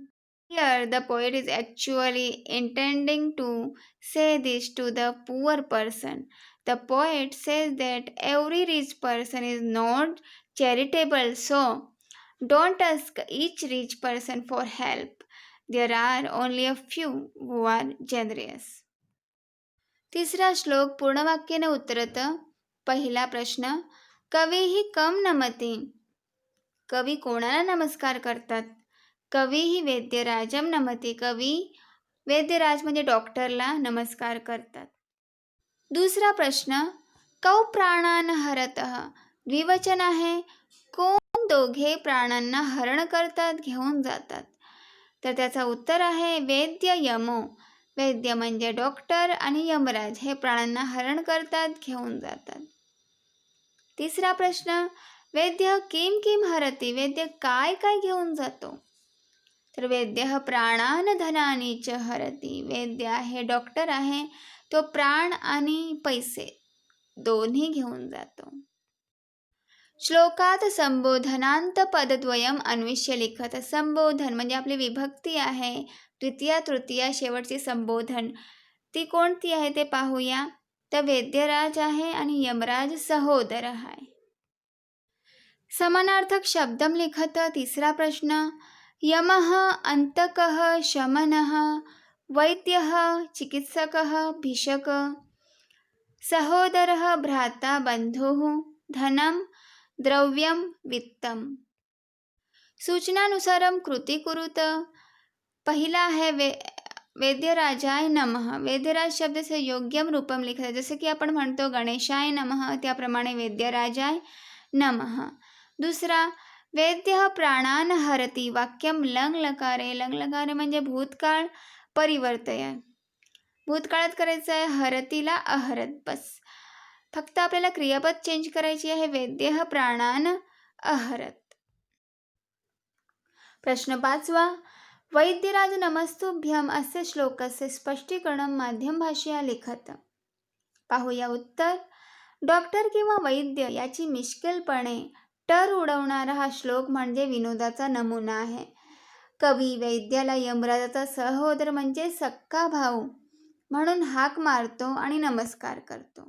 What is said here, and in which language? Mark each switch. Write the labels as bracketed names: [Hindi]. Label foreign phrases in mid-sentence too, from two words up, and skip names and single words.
[English] Here, the poet is actually intending to say this to the poor person. The poet says that every rich person is not charitable, so don't ask each rich person for help. There are only a few who are generous. [Marathi] तिसरा श्लोक पूर्ण वाक्याने उत्तरतं. पहिला प्रश्न, [Sanskrit] कवीही कम नमते. [Marathi] कवी कोणाला नमस्कार करतात? [Sanskrit] कवीही वैद्यराजम नमते. [Marathi] कवी वैद्यराज म्हणजे डॉक्टरला नमस्कार करतात. दुसरा प्रश्न, [Sanskrit] कौ प्राणान हरतः. [Marathi] द्विवचन आहे. कोण दोघे प्राणांना हरण करतात, घेऊन जातात? तर त्याचा उत्तर आहे [Sanskrit] वैद्य यमो. [Marathi] वैद्य म्हणजे डॉक्टर आणि यमराज हे प्राणांना हरण करतात, घेऊन जातात. तिसरा प्रश्न, [Sanskrit] वैद्य किम किम हरती. [Marathi] वैद्य काय काय घेऊन जातो? तर [Sanskrit] वैद्य प्राणान धनानी च हरती. [Marathi] वैद्य आहे, डॉक्टर आहे, तो प्राण आणि पैसे दोन्ही घेऊन जातो. [Sanskrit] श्लोकात संबोधनांत पदद्वयम अन्विष्य लिखत. [Marathi] संबोधन म्हणजे आपली विभक्ती आहे. द्वितीया तृतीया शेवटची संबोधन ती कोणती आहे ते पाहूया. तर वैद्यराज आहे आणि यमराज सहोदर आहे. [Sanskrit] समानार्थक शब्दम लिखत. [Marathi] तिसरा प्रश्न, [Sanskrit] यमः अंतकः शमनः, वैद्यः चिकित्सकः भिषक, सहोदरः भ्राता बंधुः, धनम द्रव्यम वित्तम. सूचनानुसारम कृती कुरुत. [Marathi] पहिला आहे [Sanskrit] वैद्यराजाय नमः. [Marathi] वैद्यराज शब्दाचे [Sanskrit] योग्यम रूपम लिखत. [Marathi] जसे की आपण म्हणतो [Sanskrit] गणेशाय नमः, [Marathi] त्याप्रमाणे [Sanskrit] वैद्यराजाय नमः. दुसरा, वैद्य प्राणान हरती. वाक्यम लंग लकारे. लंग लकारे [Marathi] म्हणजे भूतकाळ [Sanskrit] परिवर्तय. [Marathi] भूतकाळात करायचं आहे हरतीला अहरत. बस फक्त आपल्याला क्रियापद चेंज करायची आहे. [Sanskrit] वैद्य प्राणान अहरत. प्रश्न 5वा, वैद्यराज नमस्तुभ्यम असे श्लोकस्य स्पष्टीकरण माध्यम भाषया लिखत. [Marathi] पाहूया उत्तर. डॉक्टर किंवा वैद्य याची मिश्किलपणे टर उडवणारा हा श्लोक म्हणजे विनोदाचा नमुना आहे. कवी वैद्याला यमराजाचा सहोदर म्हणजे सक्का भाऊ म्हणून हाक मारतो आणि नमस्कार करतो.